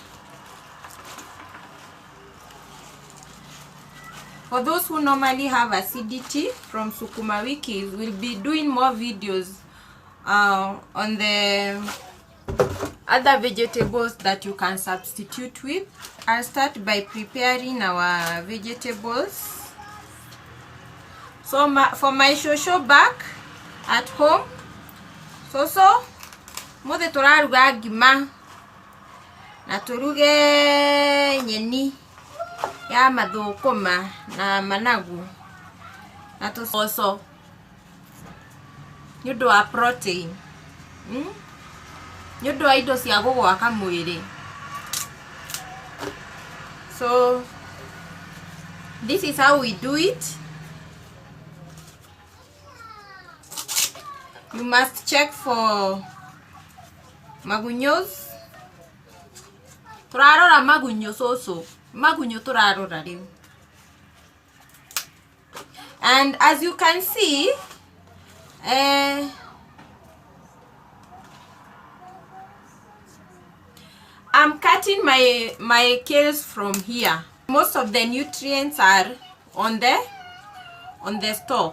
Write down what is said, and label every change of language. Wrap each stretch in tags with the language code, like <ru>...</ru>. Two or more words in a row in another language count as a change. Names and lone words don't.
<en>For those who normally have acidity from sukuma wikis, we'll be doing more videos on the other vegetables that you can substitute with. I'll start by preparing our vegetables. So for my shosho back at home,</en> <ki>mothe turaruga ngima na turuge nyeni ya mathukuma na managu na tucoco ni undu wa protein ni undu wa indo cia gugwaka mwiri.</ki> <en>So this is how we do it. You must check for magunyos.</en> <ki>Turarora magunyo soso. Magunyo turarora riu.</ki> <en>And as you can see, I'm cutting my kales from here. Most of the nutrients are on the stalk.</en>